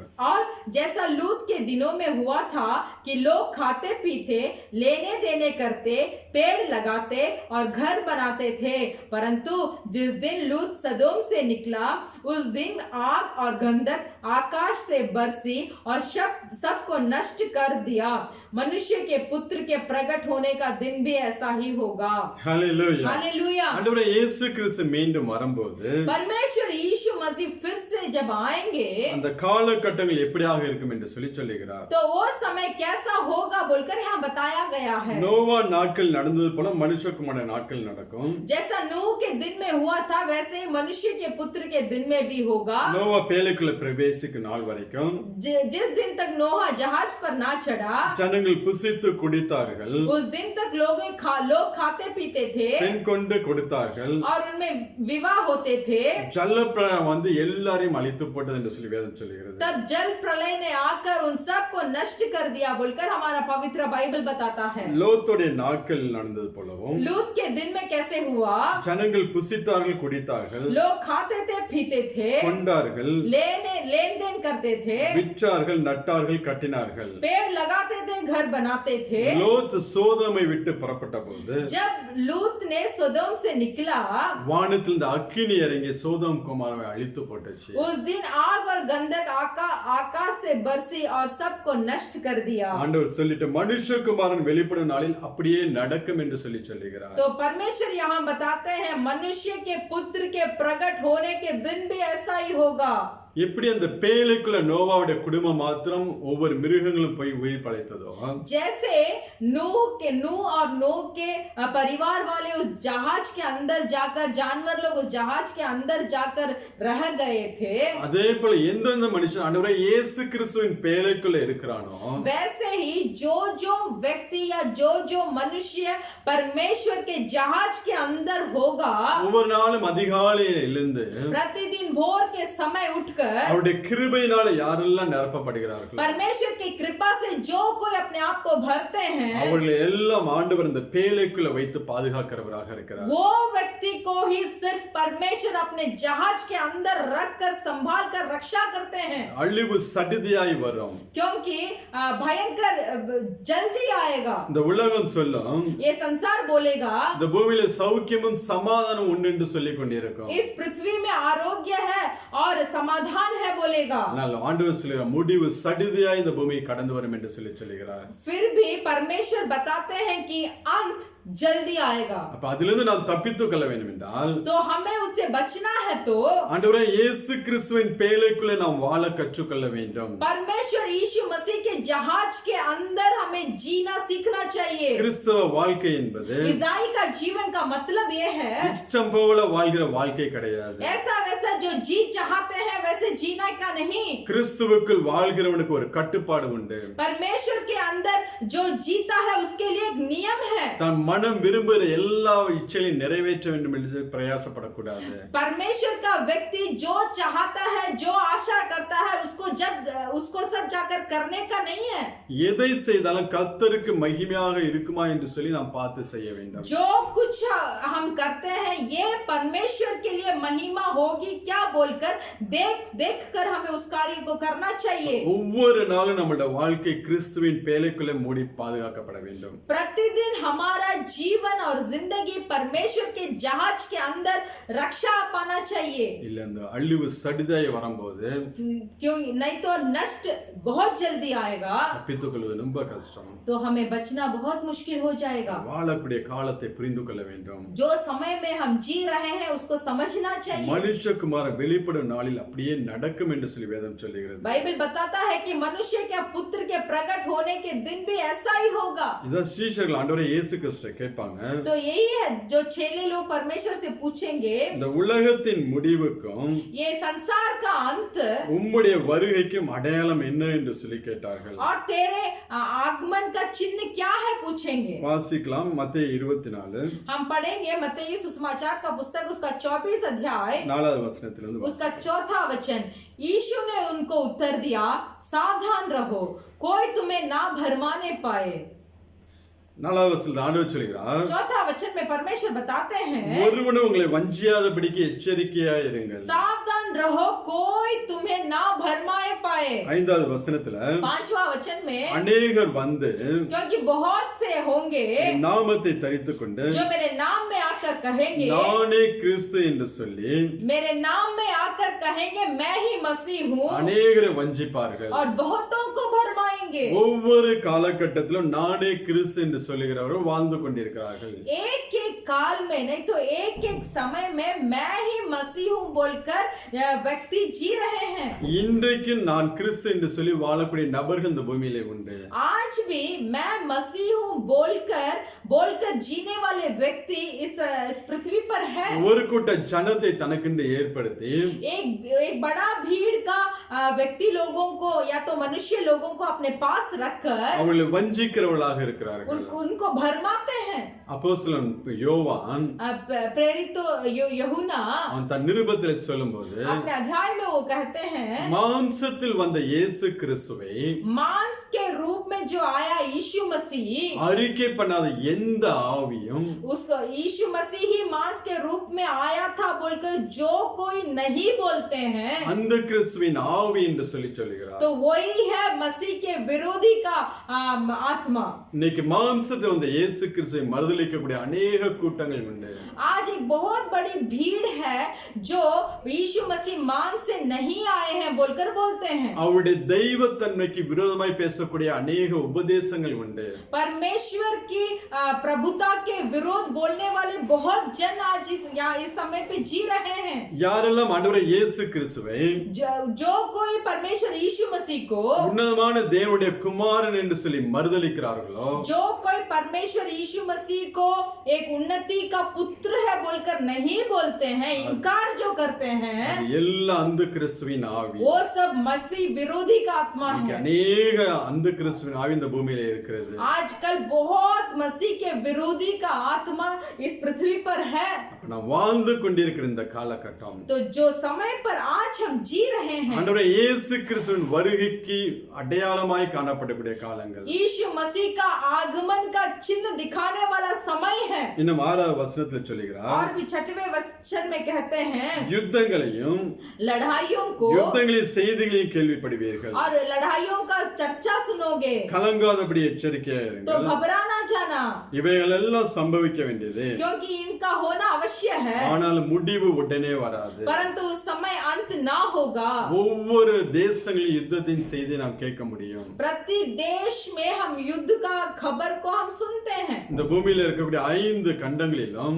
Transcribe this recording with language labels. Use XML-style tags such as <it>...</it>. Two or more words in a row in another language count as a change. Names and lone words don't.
<hi>और जैसा लूत के दिनों में हुआ था कि लोग खाते पीते, लेने देने करते, पेड़ लगाते और घर बनाते थे, परंतु जिस दिन लूत सदोम से निकला उस दिन आग और गंधक आकाश से बरसी और सबको नष्ट कर दिया। मनुष्य के पुत्र के प्रकट होने का दिन भी ऐसा ही होगा। हालेलुया हालेलुया।</hi> <ta>ஆண்டவரே இயேசு கிறிஸ்து மீண்டும் வரும்போது</ta> <hi>परमेश्वर यीशु मसीह फिर से जब आएंगे</hi> <ta>அந்த காலகட்டங்கள் எப்படியாக இருக்கும் என்று சொல்லுகிறார்.</ta> <hi>तो वो समय कैसा होगा बोलकर यहाँ बताया गया है।</hi> <ta>நோவா நாட்கள் நடந்தது போல மனுஷகுமார நாட்கள் நடக்கும்.</ta> <hi>जैसा नूह के दिन में हुआ था वैसे ही मनुष्य के पुत्र के दिन में भी होगा।</hi> <ta>நோவா பேழைக்குள்ள பிரவேசிக்கும் நாள் வரைக்கும்</ta> <hi>जिस दिन तक नोहा जहाज पर ना चढ़ा</hi> <ta>ஜனங்கள் புசித்து குடித்தார்கள்,</ta> <hi>उस दिन तक लोग खाते पीते थे</hi> <ta>பெண் கொண்டு கொடுத்தார்கள்,</ta> <hi>और उनमें विवाह होते थे।</hi> <ta>ஜலப்பிரளயம் வந்து எல்லாரையும் அழித்து போட்டது என்று சொல்லி வேதம் சொல்லுகிறது.</ta> <hi>तब जल प्रलय ने आकर उन सब को नष्ट कर दिया बोलकर हमारा पवित्र बाइबल बताता है।</hi> <ta>லோத்துடைய நாட்கள் நடந்தது போலவும்</ta> <hi>लूत के दिन में कैसे हुआ,</hi> <ta>ஜனங்கள் புசித்தார்கள், குடித்தார்கள்,</ta> <hi>लोग खाते थे, पीते थे,</hi> <ta>கொண்டார்கள்,</ta> <hi>लेन देन करते थे,</hi> <ta>விற்றார்கள், நட்டார்கள், கட்டினார்கள்.</ta> <hi>पेड़ लगाते थे, घर बनाते थे।</hi> <ta>லோத் சோதோமை விட்டு புறப்பட்ட போது</ta> <hi>जब लूत ने सोदोम से निकला,</hi> <ta>வானத்திலிருந்து அக்கினி இறங்கி சோதோம் குமாரை அழித்து போட்டுச்சு.</ta> <hi>उस दिन आग और गंधक आकाश से बरसी और सबको नष्ट कर दिया।</hi> <ta>ஆண்டவர் சொல்லிட்டு மனுஷகுமாரன் வெளிப்படும் நாளில் அப்படியே நடக்கும் என்று சொல்லுகிறார்.</ta> <hi>तो परमेश्वर यहाँ बताते हैं मनुष्य के पुत्र के प्रकट होने के दिन भी ऐसा ही होगा।</hi> <ta>எப்படி அந்த பேழைக்குள்ள நோவாவுடைய குடும்பம் மாத்திரம் ஒவ்வொரு மிருகங்களும் போய் உயிர் பழைத்ததோ,</ta> <hi>जैसे नूह और नूह के परिवार वाले उस जहाज के अंदर जाकर, जानवर लोग उस जहाज के अंदर जाकर रह गए थे,</hi> <ta>அதே போல எந்தெந்த மனுஷன் ஆண்டவரே இயேசு கிறிஸ்துவின் பேழைக்குள்ள இருக்கிறானோ,</ta> <hi>वैसे ही जो व्यक्ति या जो मनुष्य परमेश्वर के जहाज के अंदर होगा,</hi> <ta>ஒவ்வொரு நாளும் அதிகாலையில் எழுந்து</ta> <hi>प्रतिदिन भोर के समय उठकर</hi> <ta>அவருடைய கிருபையினால யாரெல்லாம் நிரப்பப்படுகிறார்கள்,</ta> <hi>परमेश्वर की कृपा से जो कोई अपने आप को भरते हैं,</hi> <ta>அவர்களை எல்லாம் ஆண்டவர் இந்த பேழைக்குள்ள வைத்து பாதுகாக்கிறவராக இருக்கிறார்.</ta> <hi>वो व्यक्ति को ही सिर्फ परमेश्वर अपने जहाज के अंदर रख कर संभाल कर रक्षा करते हैं,</hi> <ta>அழிவு சடிதியாய் வரும்.</ta> <hi>क्योंकि भयंकर जल्दी आएगा।</hi> <ta>இந்த உலகம் சொல்லும்</ta> <hi>ये संसार बोलेगा</hi> <ta>இந்த பூமியில சௌக்கியமும் சமாதானம் உண்டு என்று சொல்லிக் கொண்டிருக்கும்.</ta> <hi>इस पृथ्वी में आरोग्य है और समाधान है बोलेगा,</hi> <ta>ஆனால் ஆண்டவர் சொல்கிறார் முடிவு சடிதியாய் இந்த பூமியை கடந்து வரும் என்று சொல்லுகிறார்.</ta> <hi>फिर भी परमेश्वर बताते हैं कि अंत जल्दी आएगा।</hi> <ta>அப்ப அதிலிருந்து நாம் தப்பித்துக் கொள்ள வேண்டும் என்றால்,</ta> <hi>तो हमें उससे बचना है तो</hi> <ta>ஆண்டவரே இயேசு கிறிஸ்துவின் பேழைக்குள்ளே நாம் வாழ கற்றுக்கொள்ள வேண்டும்.</ta> <hi>परमेश्वर यीशु मसीह के जहाज के अंदर हमें जीना सीखना चाहिए।</hi> <ta>கிறிஸ்தவ வாழ்க்கை என்பது</ta> <hi>ईसाई का जीवन का मतलब ये है,</hi> <ta>இஷ்டம் போல வாழ்கிற வாழ்க்கை கிடையாது.</ta> <hi>ऐसा वैसा जो जी चाहते हैं वैसे जीना का नहीं।</hi> <ta>கிறிஸ்துவுக்குள் வாழ்கிறவனுக்கு ஒரு கட்டுப்பாடு உண்டு.</ta> <hi>परमेश्वर के अंदर जो जीता है उसके लिए एक नियम है।</hi> <ta>தான் மனம் விரும்புகிற எல்லா இச்சைகளையும் நிறைவேற்ற வேண்டும் என்று பிரயாசப்படக்கூடாது.</ta> <hi>परमेश्वर का व्यक्ति जो चाहता है, जो आशा करता है, उसको सब जाकर करने का नहीं है।</hi> <ta>எதை செய்தாலும் கர்த்தருக்கு மகிமையாக இருக்குமா என்று சொல்லி நாம் பார்த்து செய்ய வேண்டும்.</ta> <hi>जो कुछ हम करते हैं ये परमेश्वर के लिए महिमा होगी क्या बोलकर देख कर हमें उस कार्य को करना चाहिए।</hi> <ta>ஒவ்வொரு நாளும் நம்முடைய வாழ்க்கை கிறிஸ்துவின் பேழைக்குள்ளே மூடி பாதுகாக்கப்பட வேண்டும்.</ta> <hi>प्रतिदिन हमारा जीवन और जिंदगी परमेश्वर के जहाज के अंदर रक्षा पाना चाहिए।</hi> <ta>இல்ல அந்த அழிவு சடிதாய் வரும்போது</ta> <hi>क्यों नहीं तो नष्ट बहुत जल्दी आएगा,</hi> <ta>தப்பித்துக் கொள்வது ரொம்ப கஷ்டம்.</ta> <hi>तो हमें बचना बहुत मुश्किल हो जाएगा।</hi> <ta>வாழக்கூடிய காலத்தை புரிந்து கொள்ள வேண்டும்.</ta> <hi>जो समय में हम जी रहे हैं उसको समझना चाहिए।</hi> <ta>மனுஷகுமாரன் வெளிப்படும் நாளில் அப்படியே நடக்கும் என்று சொல்லி வேதம் சொல்லுகிறது.</ta> <hi>बाइबल बताता है कि मनुष्य के पुत्र के प्रकट होने के दिन भी ऐसा ही होगा।</hi> <ta>இதான் சீஷர்கள் ஆண்டவரே இயேசு கிறிஸ்துவை கேட்பாங்க,</ta> <hi>तो यही है जो चेले लोग परमेश्वर से पूछेंगे,</hi> <ta>இந்த உலகத்தின் முடிவுக்கும்</ta> <hi>ये संसार का अंत</hi> <ta>உம்முடைய வருகைக்கும் அடையாளம் என்ன என்று சொல்லி கேட்டார்கள்.</ta> <hi>और तेरे आगमन का चिन्ह क्या है पूछेंगे।</hi> <ta>வாசிக்கலாம் மத்தேயு 24</ta> <hi>हम पढ़ेंगे मत्ती सुसमाचार का पुस्तक उसका 24 अध्याय</hi> <ta>4வது வசனத்திலிருந்து</ta> <hi>उसका 4था वचन। यीशु ने उनको उत्तर दिया, सावधान रहो, कोई तुम्हें ना भरमाने पाए।</hi> <ta>4வது வசனத்தில் ஆண்டவர் சொல்கிறார்,</ta> <hi>4था वचन में परमेश्वर बताते हैं,</hi> <ta>ஒருவனும் உங்களை வஞ்சியாதபடிக்கு எச்சரிக்கையாய் இருங்கள்.</ta> <hi>सावधान रहो, कोई तुम्हें ना भरमाए पाए।</hi> <ta>5வது வசனத்துல</ta> <hi>5वां वचन में,</hi> <ta>அநேகர் வந்து</ta> <hi>क्योंकि बहुत से होंगे</hi> <ta>என் நாமத்தை தரித்துக் கொண்டு</ta> <hi>जो मेरे नाम में आकर कहेंगे,</hi> <ta>நானே கிறிஸ்து என்று சொல்லி</ta> <hi>मेरे नाम में आकर कहेंगे मैं ही मसीह हूँ,</hi> <ta>அநேகரை வஞ்சிப்பார்கள்.</ta> <hi>और बहुतों को भरमाएंगे।</hi> <ta>ஒவ்வொரு காலகட்டத்திலும் நானே கிறிஸ்து என்று சொல்லுகிறவர்கள் வாழ்ந்து கொண்டிருக்கிறார்கள்.</ta> <hi>एक एक काल में नहीं तो एक एक समय में मैं ही मसीह हूँ बोलकर व्यक्ति जी रहे हैं।</hi> <ta>இன்றைக்கு நான் கிறிஸ்து என்று சொல்லி வாழக்கூடிய நபர்கள் இந்த பூமியிலே உண்டு.</ta> <hi>आज भी मैं मसीह हूँ बोलकर जीने वाले व्यक्ति इस पृथ्वी पर है।</hi> <ta>ஒரு கூட்ட ஜனத்தை தனக்கென்று ஏற்படுத்தி</ta> <hi>एक बड़ा भीड़ का व्यक्ति लोगों को या तो मनुष्य लोगों को अपने पास रखकर</hi> <ta>அவர்களை வஞ்சிக்கிறவர்களாக இருக்கிறார்கள்.</ta> <hi>उनको भरमाते हैं।</hi> <ta>அப்போஸ்தலன் யோவான் யோவான்</ta> <hi>प्रेरित तो यूहन्ना</hi> <ta>அவன் தன் நிருபத்தில் சொல்லும்போது</ta> <hi>अपने अध्याय में वो कहते हैं</hi> <ta>மாம்சத்தில் வந்த இயேசு கிறிஸ்துவை</ta> <hi>मांस के रूप में जो आया यीशु मसीह,</hi> <ta>அறிக்கை பண்ணாத எந்த ஆவியும்</ta> <hi>उसको यीशु मसीह ही मांस के रूप में आया था बोलकर जो कोई नहीं बोलते हैं,</hi> <ta>அந்த கிறிஸ்துவின் ஆவி என்று சொல்லி சொல்கிறார்.</ta> <hi>तो वही है मसीह के विरोधी का आत्मा.</hi> <ta>இன்னைக்கு மாம்சத்தில் வந்த இயேசு கிறிஸ்துவை மறுதலிக்கக்கூடிய அநேக கூட்டங்கள் உண்டு.</ta> <hi>आज एक बहुत बड़ी भीड़ है जो यीशु मसीह मांस से नहीं आए हैं बोलकर बोलते हैं.</hi> <ta>அவருடைய தெய்வத்தன்மைக்கு விரோதமாய் பேசக்கூடிய அநேக உபதேசங்கள் உண்டு.</ta> <hi>परमेश्वर की प्रभुता के विरोध बोलने वाले बहुत जन आज इस समय पे जी रहे हैं.</hi> <ta>யாரெல்லாம் ஆண்டவரே இயேசு கிறிஸ்துவை</ta> <hi>जो कोई परमेश्वर यीशु मसीह को</hi> <ta>உன்னதமான தேவனுடைய குமாரன் என்று சொல்லி மறுதலிக்கிறார்களோ,</ta> <hi>जो कोई परमेश्वर यीशु मसीह को एक उन्नति का पुत्र है बोलकर नहीं बोलते हैं, इनकार जो करते हैं,</hi> <ta>எல்லா அந்த கிறிஸ்துவின் ஆவி.</ta> <hi>वो सब मसीह विरोधी का आत्मा है.</hi> <ta>அநேக அந்த கிறிஸ்துவின் ஆவி இந்த பூமியில இருக்கிறது.</ta> <hi>आजकल बहुत मसीह के विरोधी का आत्मा इस पृथ्वी पर है.</hi> <ta>நாம் வாழ்ந்து கொண்டிருக்கிற இந்த காலகட்டம்,</ta> <hi>तो जो समय पर आज हम जी रहे हैं,</hi> <ta>ஆண்டவரே இயேசு கிறிஸ்துவின் வருகைக்கு அடையாளமாய் காணப்படக்கூடிய காலங்கள்.</ta> <hi>यीशु मसीह का आगमन का चिन्ह दिखाने वाला समय है.</hi> <ta>இன்னும் 6வது வசனத்தில் சொல்லுகிறார்,</ta> <hi>और भी 6वें वचन में कहते हैं,</hi> <ta>யுத்தங்களையும்</ta> <hi>लड़ाइयों को</hi> <ta>யுத்தங்களின் செய்திகளையும் கேள்விப்படுவீர்கள்.</ta> <hi>और लड़ाइयों का चर्चा सुनोगे</hi> <ta>கலங்காதபடி எச்சரிக்கையா</ta> <hi>तो</hi> <ta>இருங்கள்.</ta> <hi>घबरा ना जाना,</hi> <ta>இவைகள் எல்லாம் சம்பவிக்க வேண்டியது,</ta> <hi>क्योंकि इनका होना अवश्य है,</hi> <ta>ஆனால் முடிவு உடனே வராது.</ta> <hi>परंतु उस समय अंत ना होगा.</hi> <ta>ஒவ்வொரு தேசங்களில் யுத்தத்தின் செய்தியை நாம் கேட்க முடியும்.</ta> <hi>प्रति देश में हम युद्ध का खबर को हम सुनते हैं.</hi> <ta>இந்த பூமியில இருக்கக்கூடிய 5 கண்டங்களிலும்</ta>